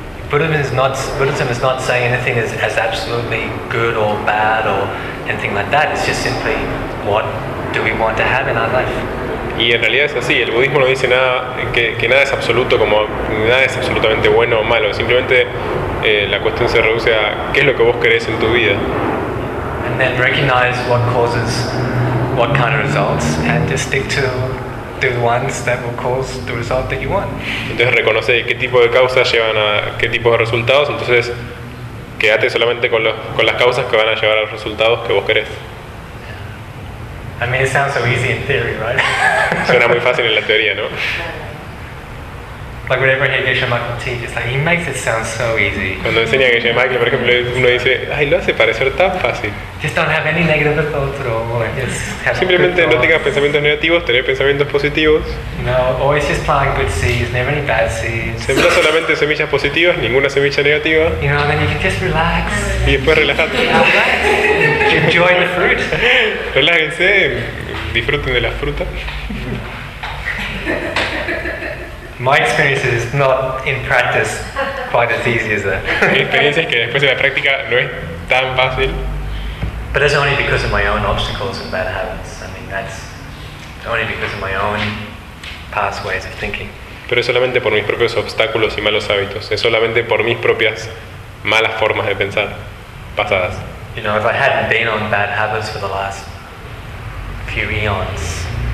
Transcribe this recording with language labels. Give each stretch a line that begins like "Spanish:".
English: Buddhism is not saying anything as absolutely good or bad or anything like that. It's just simply, what do we want to have in our life?
Spanish: Y en realidad es así. El budismo no dice nada que nada es absoluto, como nada es absolutamente bueno o malo. Simplemente la cuestión se reduce a qué es lo que vos querés en tu vida.
English: And then recognize what causes what kind of results, and just stick to the ones that will cause the result that you want.
Spanish: Entonces reconoce qué tipo de causas llevan a qué tipo de resultados, entonces quédate solamente con las causas que van a llevar a los resultados que vos querés.
English: I mean, it sounds so easy in theory, right?
Spanish: Suena muy fácil en la teoría, ¿no?
English: Like whenever I hear Geshe Michael teach, it's like, he makes it sound so easy.
Spanish: Cuando enseña Geshe Michael, por ejemplo, uno dice, ay, lo hace parecer tan fácil.
English: Just don't have any negative thoughts at all, just have
Spanish: simplemente no tengas pensamientos negativos, tener pensamientos positivos.
English: No, always just plant good seeds, never any bad seeds.
Spanish: Sembra solamente semillas positivas, ninguna semilla negativa.
English: You know, and then you can just relax.
Spanish: Y después relájate.
English: Enjoy the fruit.
Spanish: Relájense, disfruten de la fruta.
English: My experience is not in practice quite as easy as that.
Spanish: Mi experiencia es que después de la práctica no es tan fácil.
English: But it's only because of my own obstacles and bad habits. I mean, that's only because of my own past ways of thinking.
Spanish: Pero es solamente por mis propios obstáculos y malos hábitos. Es solamente por mis propias malas formas de pensar pasadas.
English: You know, if I hadn't been on bad habits for the last few eons,